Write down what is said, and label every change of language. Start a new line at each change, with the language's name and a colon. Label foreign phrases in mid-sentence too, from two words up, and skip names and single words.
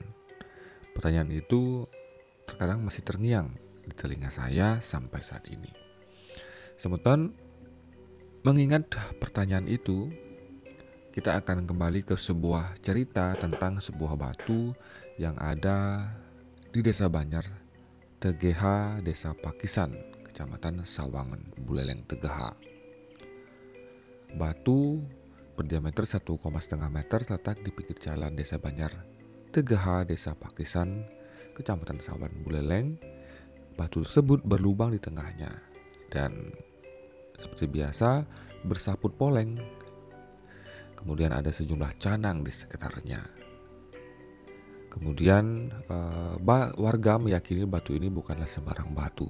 Indonesian: Pertanyaan itu terkadang masih terngiang di telinga saya sampai saat ini. Semeton mengingat pertanyaan itu, kita akan kembali ke sebuah cerita tentang sebuah batu yang ada di Desa Banjar, Tegeha, Desa Pakisan, Kecamatan Sawangan, Buleleng, Tegeha. Batu berdiameter 1,5 meter terletak di pinggir jalan Desa Banjar, Tegeha, Desa Pakisan, Kecamatan Sawangan, Buleleng. Batu tersebut berlubang di tengahnya dan seperti biasa bersaput poleng. Kemudian ada sejumlah canang di sekitarnya. Kemudian warga meyakini batu ini bukanlah sembarang batu.